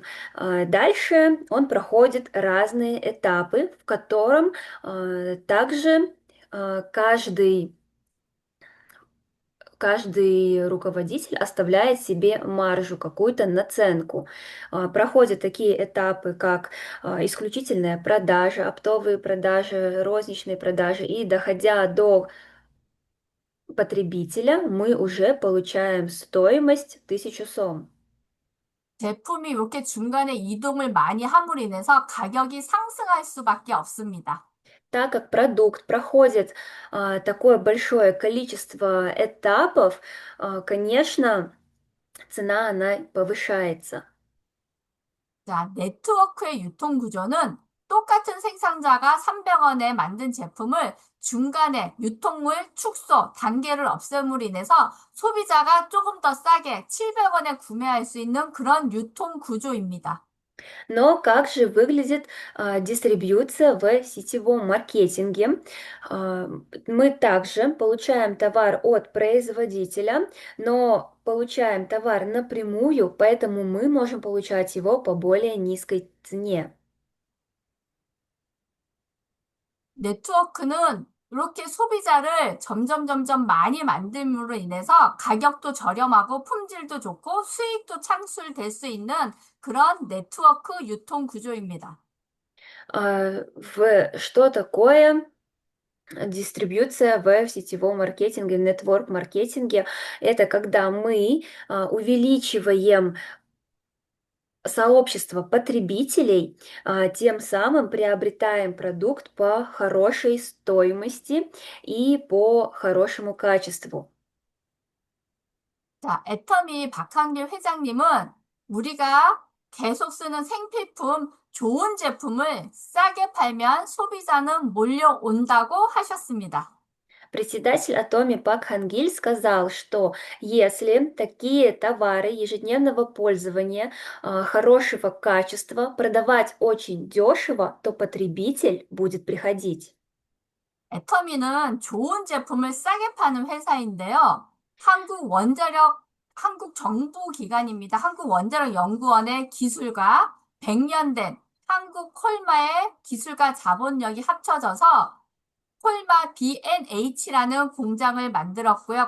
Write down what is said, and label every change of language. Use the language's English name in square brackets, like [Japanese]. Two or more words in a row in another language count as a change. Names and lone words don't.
[Russian] Дальше он проходит разные этапы, в котором также каждый руководитель оставляет себе маржу, какую-то наценку. Проходят такие этапы, как исключительная продажа, оптовые продажи, розничные продажи, и доходя до потребителя, мы уже получаем стоимость 1000 сом. [Korean] 제품이 이렇게 중간에 이동을 많이 함으로 인해서 가격이 상승할 수밖에 없습니다. [Russian] Так как продукт проходит такое большое количество этапов, конечно, цена она повышается. [Korean] 자, 네트워크의 유통 구조는 똑같은 생산자가 300원에 만든 제품을 중간에 유통물 축소 단계를 없앰으로 인해서 소비자가 조금 더 싸게 700원에 구매할 수 있는 그런 유통 구조입니다. [Russian] Но как же выглядит дистрибьюция в сетевом маркетинге? Мы также получаем товар от производителя, но получаем товар напрямую, поэтому мы можем получать его по более низкой цене. [Korean] 네트워크는 이렇게 소비자를 점점 많이 만듦으로 인해서 가격도 저렴하고 품질도 좋고 수익도 창출될 수 있는 그런 네트워크 유통 구조입니다. [Russian] Что такое дистрибьюция в сетевом маркетинге, в нетворк-маркетинге? Это когда мы увеличиваем сообщество потребителей, тем самым приобретаем продукт по хорошей стоимости и по хорошему качеству. [Korean] 자, 애터미 박한길 회장님은 우리가 계속 쓰는 생필품 좋은 제품을 싸게 팔면 소비자는 몰려온다고 하셨습니다. [Russian] Председатель Атоми Пак Хангиль сказал, что если такие товары ежедневного пользования хорошего качества продавать очень дешево, то потребитель будет приходить. [Korean] 애터미는 좋은 제품을 싸게 파는 회사인데요. 한국 정부 기관입니다. 한국원자력연구원의 기술과 100년 된 한국 콜마의 기술과 자본력이 합쳐져서 콜마 B&H라는 공장을 만들었고요.